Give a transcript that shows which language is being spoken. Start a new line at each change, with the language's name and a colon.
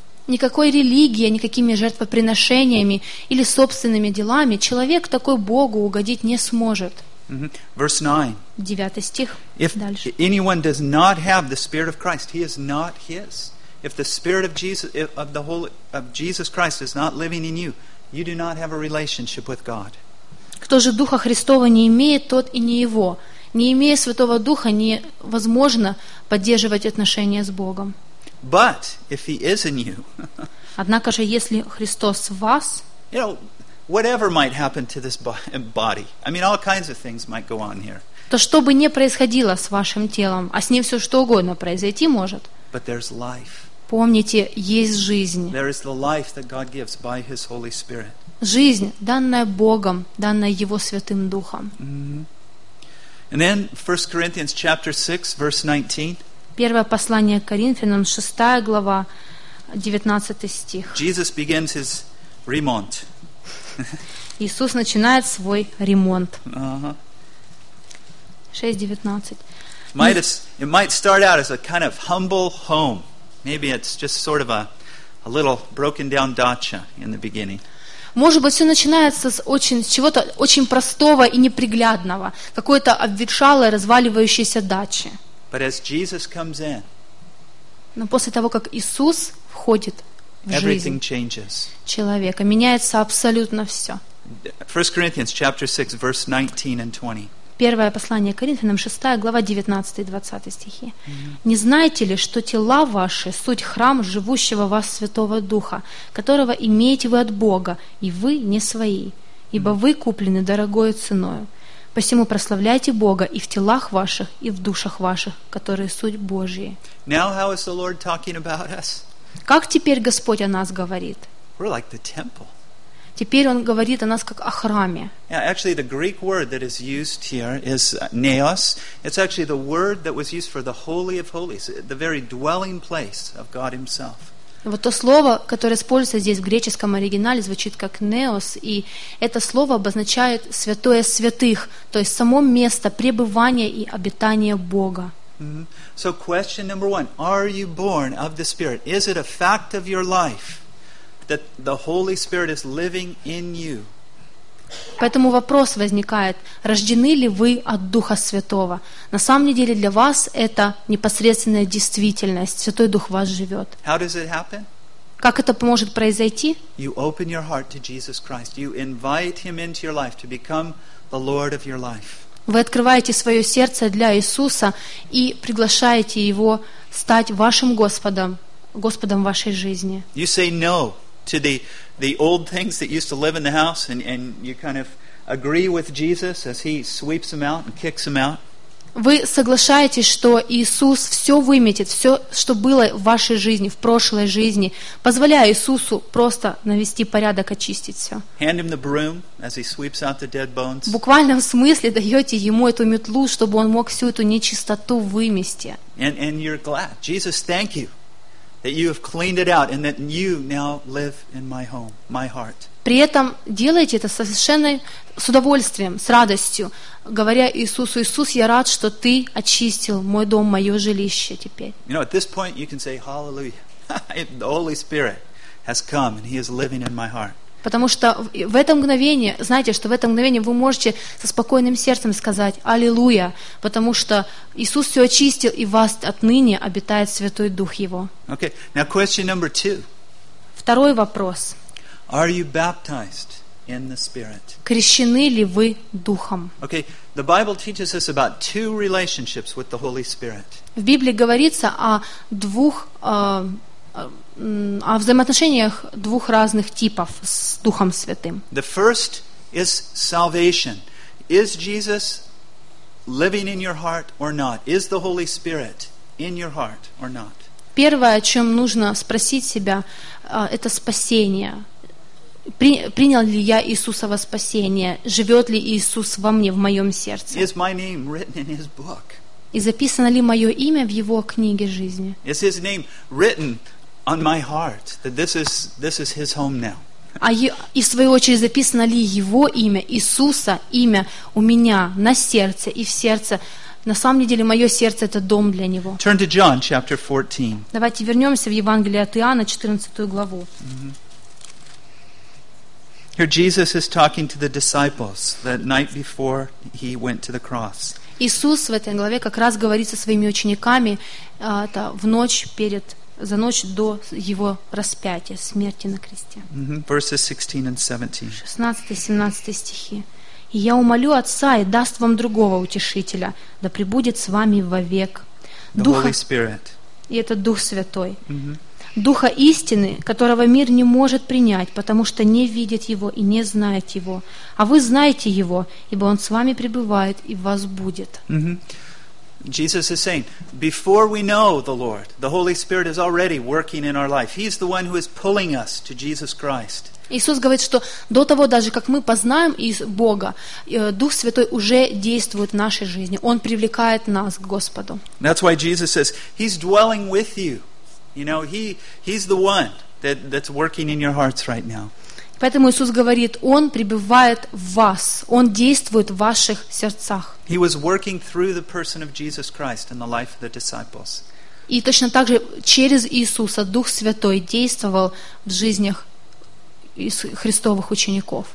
Russian: Никакой религии, никакими жертвоприношениями или собственными делами человек такой Богу угодить не сможет.
English: Verse 9.
Russian: 9 стих.
English: If
Russian: дальше.
English: Anyone does not have the Spirit of Christ, he is not his. If the Spirit of Jesus, of Jesus Christ is not living in you, you do not have a relationship with God.
Russian: Кто же Духа Христова не имеет, тот и не его. Не имея Святого Духа, невозможно поддерживать отношения с Богом.
English: But if he is in you.
Russian: Однако же, если Христос в вас,
English: you know, whatever might happen to this body. I mean, all kinds of things might go on here.
Russian: То, что бы ни происходило с вашим телом, а с ним все что угодно произойти может.
English: But there's life.
Russian: Помните, есть жизнь.
English: There is the life that God gives by His Holy Spirit.
Russian: Жизнь, данная Богом, данная Его Святым Духом.
English: And then 1 Corinthians chapter 6, verse 19.
Russian: Первое послание к Коринфянам, 6 глава, 19 стих.
English: Jesus begins His remont.
Russian: Иисус начинает свой ремонт.
English: 6:19. It might start out as a kind of humble home. Maybe it's just sort of a little broken down dacha in the beginning.
Russian: Может быть, все начинается с чего-то очень простого и неприглядного, какой-то обветшалой, разваливающейся дачи.
English: But as Jesus comes in.
Russian: Но после того, как Иисус входит.
English: Everything changes.
Russian: Человека меняется абсолютно все.
English: 1 Corinthians chapter 6 verse 19 and 20.
Russian: Первое послание Коринфянам, 6 глава, 19-20 стихи. Не знаете ли, что тела ваши суть храм живущего вас Святого Духа, которого имеете вы от Бога, и вы не свои, ибо вы куплены дорогою ценою. Посему прославляйте Бога и в телах ваших, и в душах ваших, которые суть Божьи.
English: Now how is the Lord talking about us?
Russian: Как теперь Господь о нас говорит?
English: We're like the temple.
Russian: Теперь Он говорит о нас как о храме.
English: Yeah, actually, the Greek word that is used here is naos. It's actually the word that was used for the Holy of Holies, the very dwelling place of God Himself.
Russian: Вот то слово, которое используется здесь в греческом оригинале, звучит как neos, и это слово обозначает святое святых, то есть само место пребывания и обитания Бога.
English: So question number one, are you born of the Spirit? Is it a fact of your life that the Holy Spirit is living in you?
Russian: Поэтому вопрос возникает, рождены ли вы от Духа Святого? На самом деле для вас это непосредственная действительность, Святой Дух в вас живет.
English: How does it happen?
Russian: Как это может произойти?
English: You open your heart to Jesus Christ. You invite Him into your life to become the Lord of your life.
Russian: Вы открываете свое сердце для Иисуса и приглашаете Его стать вашим Господом, Господом вашей жизни.
English: You say no to the old things that used to live in the house and you kind of agree with Jesus as He sweeps them out and kicks them out.
Russian: Вы соглашаетесь, что Иисус все выметит, все, что было в вашей жизни, в прошлой жизни, позволяя Иисусу просто навести порядок, очистить все.
English: Hand him the broom as he sweeps out the dead bones.
Russian: В буквальном смысле даете ему эту метлу, чтобы он мог всю эту нечистоту вымести.
English: And you're glad. Jesus, thank you that you have cleaned it out and that you now live in my home, my heart.
Russian: При этом делаете это совершенно с удовольствием, с радостью, говоря Иисусу, Иисус, я рад, что Ты очистил мой дом, мое жилище теперь.
English: You know, at this point you can say, hallelujah, the Holy Spirit has come and He is living in my heart.
Russian: Потому что в это мгновение, знаете, что в это мгновение вы можете со спокойным сердцем сказать «Аллилуйя», потому что Иисус все очистил, и в вас отныне обитает Святой Дух Его.
English: Okay. Now question number two.
Russian: Второй вопрос.
English: Are you baptized in the Spirit?
Russian: Крещены ли вы Духом?
English: Okay. The Bible teaches us about two relationships with the Holy Spirit.
Russian: В Библии говорится о двух о взаимоотношениях двух разных типов с Духом Святым.
English: The first is salvation. Is Jesus living in your heart or not? Is the Holy Spirit in your heart or not?
Russian: Первое, о чем нужно спросить себя, это спасение. Принял ли я Иисуса во спасение? Живет ли Иисус во мне, в моем сердце?
English: Is my name written in His book?
Russian: И записано ли мое имя в Его книге жизни?
English: Is His name written on my heart, that this is His home now.
Russian: А и в свою очередь записано ли Его имя, Иисуса, имя у меня на сердце и в сердце? На самом деле, мое сердце — это дом для Него.
English: Turn to John chapter 14.
Russian: Давайте вернемся в Евангелие от Иоанна, 14 главу. Mm-hmm.
English: Here Jesus is talking to the disciples the night before He went to the cross.
Russian: Иисус в этой главе как раз говорит со своими учениками в ночь перед за ночь до Его распятия, смерти на кресте.
English: Verses 16 and 17.
Russian: 16-17 стихи. «И я умолю Отца и даст вам другого Утешителя, да пребудет с вами вовек».
English: Духа, the Holy Spirit.
Russian: И это Дух Святой. Mm-hmm. «Духа истины, которого мир не может принять, потому что не видит Его и не знает Его. А вы знаете Его, ибо Он с вами пребывает и в вас будет». Mm-hmm.
English: Jesus is saying, before we know the Lord, the Holy Spirit is already working in our life. He's the one who is pulling us to Jesus Christ.
Russian: Иисус говорит, что до того, даже как мы познаем Бога, Дух Святой уже действует в нашей жизни. Он привлекает нас к Господу.
English: That's why Jesus says, He's dwelling with you. You know, He's the one that's working in your hearts right now.
Russian: Поэтому Иисус говорит, Он пребывает в вас, Он действует в ваших сердцах.
English: He was working through the person of Jesus Christ in the life of the disciples.
Russian: И точно так же через Иисуса Дух Святой действовал в жизнях Христовых учеников.